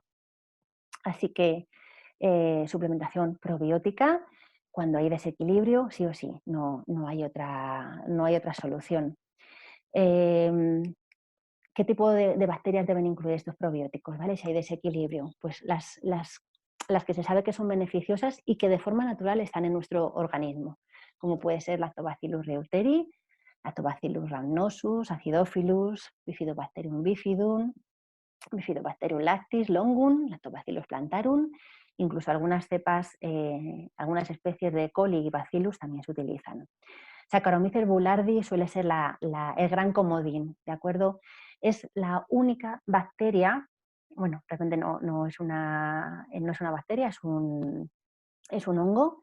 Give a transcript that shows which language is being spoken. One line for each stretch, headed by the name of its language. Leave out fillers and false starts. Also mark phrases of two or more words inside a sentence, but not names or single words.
Spanish: Así que suplementación probiótica, cuando hay desequilibrio, sí o sí, no hay otra solución. Em, ¿Qué tipo de bacterias deben incluir estos probióticos? ¿Vale? Si hay desequilibrio, pues las que se sabe que son beneficiosas y que de forma natural están en nuestro organismo, como puede ser Lactobacillus reuteri, Lactobacillus rhamnosus, Acidophilus, Bifidobacterium bifidum, Bifidobacterium lactis, longum, Lactobacillus plantarum, incluso algunas cepas, algunas especies de coli y bacillus también se utilizan. Saccharomyces boulardii suele ser el gran comodín, ¿de acuerdo? Es la única bacteria, bueno, realmente no es una bacteria, es un hongo.